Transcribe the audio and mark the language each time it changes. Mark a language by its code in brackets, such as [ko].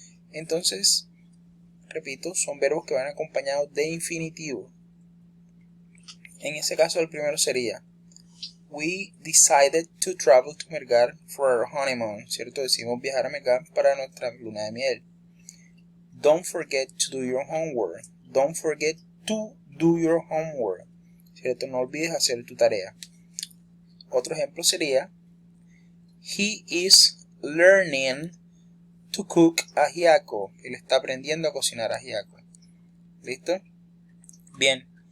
[es] Entonces, repito, son verbos que van acompañados de infinitivo. En ese caso el primero sería [en] we decided to travel to Melgar for our honeymoon, [es] ¿cierto? Decidimos viajar a Melgar para nuestra luna de miel. [en] Don't forget to do your homework. Don't forget to do your homework, [es] ¿cierto? No olvides hacer tu tarea. Otro ejemplo sería [en] he is learning to cook ajiaco. [es] Él está aprendiendo a cocinar ajiaco. ¿Listo? Bien.